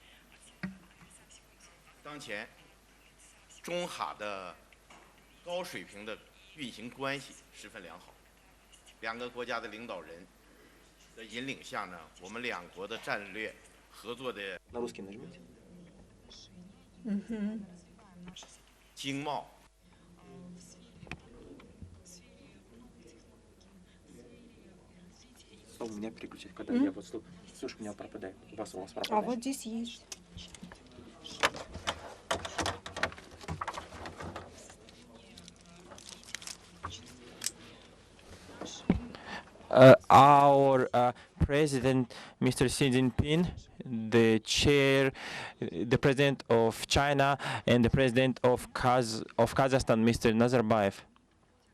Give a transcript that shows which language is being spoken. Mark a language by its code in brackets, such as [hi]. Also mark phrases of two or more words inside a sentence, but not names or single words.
[zh] 当前，中哈的高水平的运行关系十分良好，两个国家的领导人的引领下呢，我们两国的战略合作的经贸。 [ru] У меня переключить, когда я вот слушаю, у меня пропадает. У вас пропадает. А вот здесь есть. [en] Our president, Mr. Xi Jinping, the president of China, and the president of Kazakhstan, Mr.